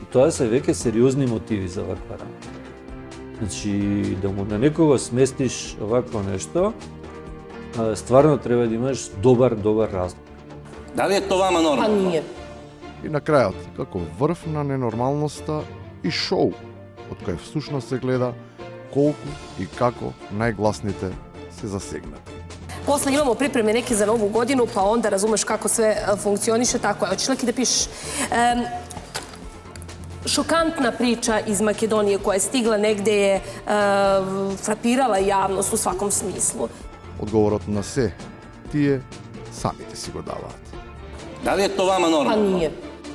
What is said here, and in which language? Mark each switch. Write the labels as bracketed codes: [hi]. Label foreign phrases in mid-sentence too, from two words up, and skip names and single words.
[mk] Тоа се веќе сериозни мотиви за ваква работа. Значи, да му на некого сместиш овакво нешто, стварно треба да имаш добар разлог. Дали е тоа вама нормално? Ние. И на крајот, како врв на ненормалноста и шоу, од кој всушност се гледа колку и како најгласните се засегнати. [sr] Posle imamo pripreme neke za novu godinu, pa onda razumeš kako sve funkcioniše, tako je. Hoćeš li da pišeš? Šokantna priča iz Makedonije koja je stigla negde je frapirala javnost u svakom smislu. [mk] Одговорот на се, тие самите си го даваат. Дали е тоа вама нормално? [sr] Nije.